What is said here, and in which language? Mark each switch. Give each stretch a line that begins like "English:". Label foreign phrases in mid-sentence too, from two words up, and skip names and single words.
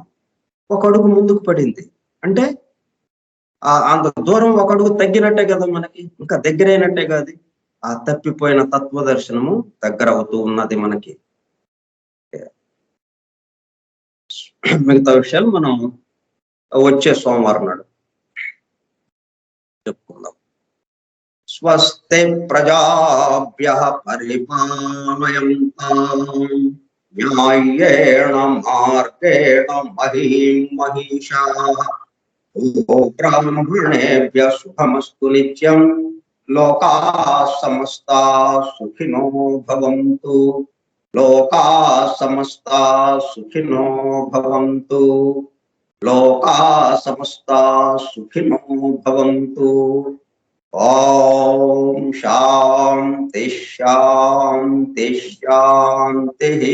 Telugu: ఒక అడుగు ముందుకు పడింది అంటే అంత దూరం ఒక అడుగు తగ్గినట్టే కదా మనకి, ఇంకా దగ్గరైనట్టే కాదు. ఆ తప్పిపోయిన తత్వదర్శనము దగ్గర అవుతూ ఉన్నది మనకి. మిగతా విషయాలు మనం వచ్చే సోమవారం నాడు చెప్పుకుందాం.
Sanskrit: స్వస్తి ప్రజాభ్యః పరిపాలయంతాం న్యాయేణ మార్గేణ మహీం మహిషాః బ్రాహ్మణేభ్యః శుభమస్తు నిత్యం లోకాః సమస్తాః సుఖినో భవంతు లోకాః సమస్తాః సుఖినో భవంతు లోకాః సమస్తాః సుఖినో భవంతు. ఓం శాంతి శాంతి శాంతి.